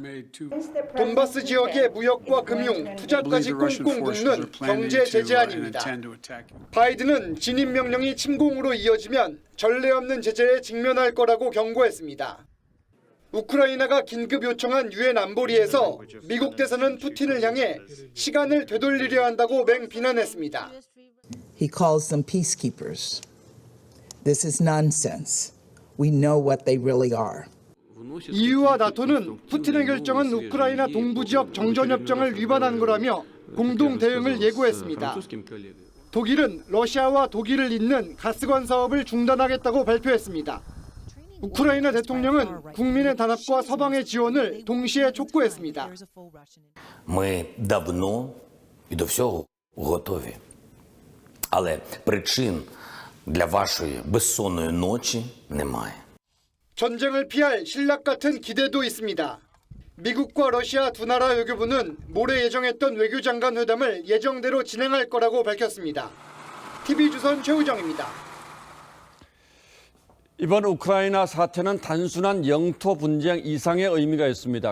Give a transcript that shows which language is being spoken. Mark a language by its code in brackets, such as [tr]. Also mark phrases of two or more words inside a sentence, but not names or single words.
[ko] 돈바스 지역의 무역과 금융, 투자까지 꽁꽁 묶는 경제 제재안입니다. 바이든은 진입명령이 침공으로 이어지면 전례 없는 제재에 직면할 거라고 경고했습니다. 우크라이나가 긴급 요청한 유엔 안보리에서 미국 대사는 푸틴을 향해 시간을 되돌리려 한다고 맹비난했습니다. [en] He calls them peacekeepers. This is nonsense. We know what they really are. [ko] EU와 나토는 푸틴의 결정은 우크라이나 동부 지역 정전협정을 위반한 거라며 공동 대응을 예고했습니다. 독일은 러시아와 독일을 잇는 가스관 사업을 중단하겠다고 발표했습니다. 우크라이나 대통령은 국민의 단합과 서방의 지원을 동시에 촉구했습니다. [uk] Ми давно і до всього готові. Але причин для вашої безсонної ночі немає. [ko] 전쟁을 피할 신락 같은 기대도 있습니다. 미국과 러시아 두 나라 외교부는 모레 예정했던 외교장관 회담을 예정대로 진행할 거라고 밝혔습니다. TV조선 최우정입니다. 이번 우크라이나 사태는 단순한 영토 분쟁 이상의 의미가 있습니다.